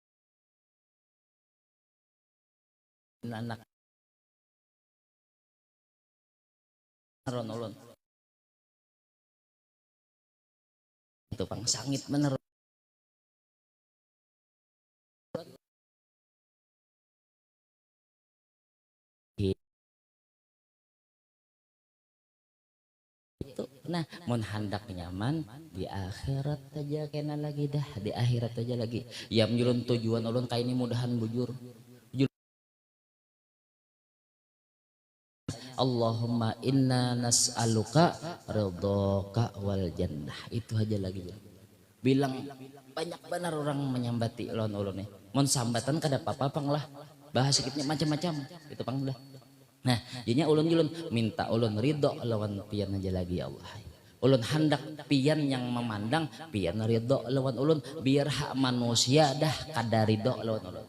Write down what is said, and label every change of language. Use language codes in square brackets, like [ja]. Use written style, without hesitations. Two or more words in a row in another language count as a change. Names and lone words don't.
[bjn] anak ulun itu pang sangit bener itu nah mun hendak nyaman di akhirat aja kena lagi dah di akhirat aja lagi ya menjulun tujuan ulun kayak ini mudahan bujur [ar] اللهم إنا نسألك رضاك والجنة [bjn] itu aja lagi bilang banyak benar orang menyambati ulun nih mun sambatan kada apa-apa pang lah bahasa kitnya macam-macam itu pang dah. Nah, jadinya ulun minta ulun ridho lawan pian aja lagi ya Allah. Ulun hendak pian yang memandang pian ridho lawan ulun biar hak manusia dah kada ridho lawan ulun.